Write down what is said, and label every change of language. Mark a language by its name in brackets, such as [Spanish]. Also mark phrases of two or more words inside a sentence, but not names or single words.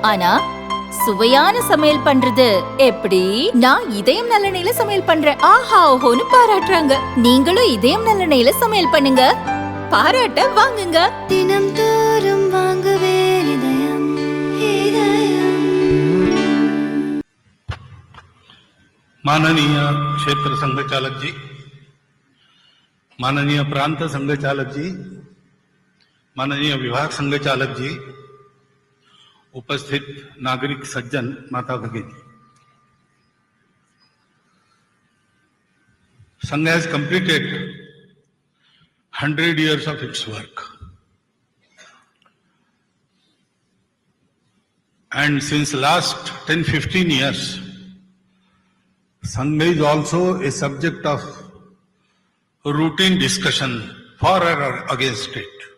[Tamil] ஆனா சுவையான சமையல் பண்றது எப்படி? நான் இதயம் நல்லெண்ணெயில சமையல் பண்றேன். ஆஹா ஓஹோன்னு பாராட்டுறாங்க. நீங்களும் இதயம் நல்லெண்ணெயில சமையல் பண்ணுங்க, பாராட்ட வாங்குங்க. தினம் தோறும் வாங்குவே இதயம் இதயம். [Marathi] माननीय क्षेत्र संघ चालक जी, माननीय प्रांत संघ चालक जी, माननीय विभाग संघ चालक जी, उपस्थित नागरिक सज्जन, माता भगिनी, [English] संघ has completed 100 years of its work, and since last 10-15 years Sangha is also a subject of routine discussion for or against it.